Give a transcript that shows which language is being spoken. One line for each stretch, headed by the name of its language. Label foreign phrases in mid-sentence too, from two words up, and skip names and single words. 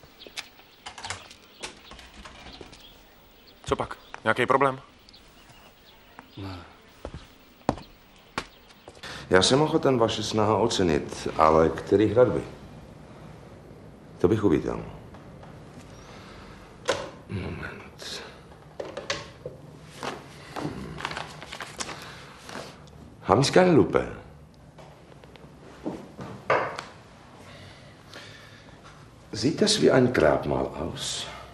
Czech: Co pak? Nějaký problém? Ne. Já jsem ochoten vaše snaha ocenit, ale který hradby? To bych uvítal. Moment.
German: Haben Sie keine Lupe? Sieht das wie ein Grabmal aus?